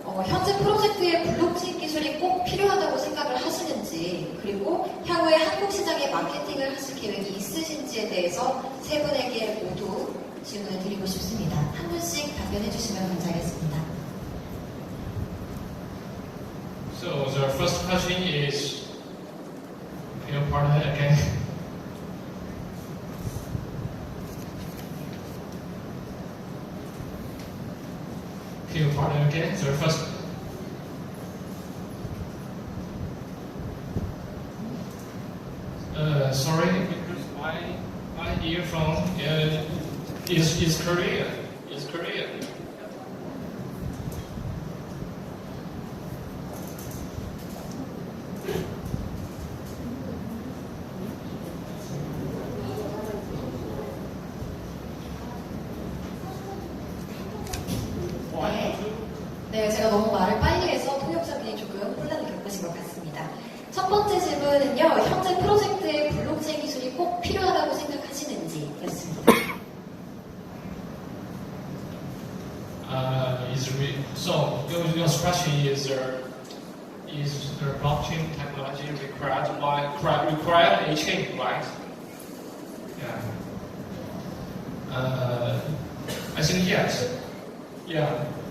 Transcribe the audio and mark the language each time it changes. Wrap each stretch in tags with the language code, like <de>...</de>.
<ko>현재 프로젝트에 블록체인 기술이 꼭 필요하다고 생각을 하시는지, 그리고 향후에 한국 시장에 마케팅을 하실 계획이 있으신지에 대해서 세 분에게 모두 질문을 드리고 싶습니다. 한 분씩 답변해 주시면 감사하겠습니다.</ko> <en>So the first question is, can you pardon it again? Can you pardon again? The first. Sorry, because my earphone is Korean. Is Korean.</en> <ko>네, 제가 너무 말을 빨리 해서 통역자분이 조금 혼란을 겪으신 것 같습니다. 첫 번째 질문은요, 현재 프로젝트에 블록체인 기술이 꼭 필요하다고 생각하시는지였습니다.</ko> <en>So your question is the blockchain technology required Achain, right? Yeah. I think yes. Yeah.</en>